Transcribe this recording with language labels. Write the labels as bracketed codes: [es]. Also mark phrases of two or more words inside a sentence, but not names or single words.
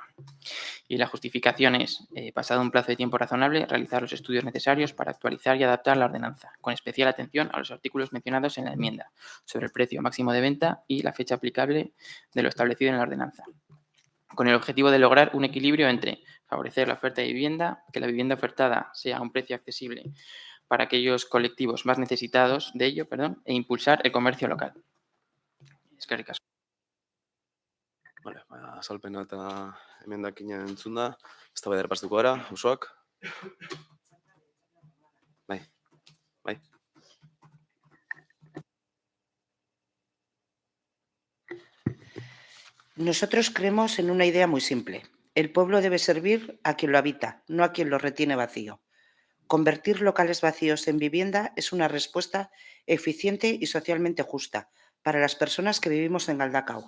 [es] Y la justificación es, pasado un plazo de tiempo razonable, realizar los estudios necesarios para actualizar y adaptar la ordenanza, con especial atención a los artículos mencionados en la enmienda, sobre el precio máximo de venta y la fecha aplicable de lo establecido en la ordenanza, con el objetivo de lograr un equilibrio entre favorecer la oferta de vivienda, que la vivienda ofertada sea a un precio accesible para aquellos colectivos más necesitados de ello, e impulsar el comercio local. [eu] Eskerrik asko. Vale, azalpena eta emendakina entzun da, eztabaida errepastuko gara, osoak. Bai. [es] Nosotros creemos en una idea muy simple. El pueblo debe servir a quien lo habita, no a quien lo retiene vacío. Convertir locales vacíos en vivienda es una respuesta eficiente y socialmente justa para las personas que vivimos en Galdakao.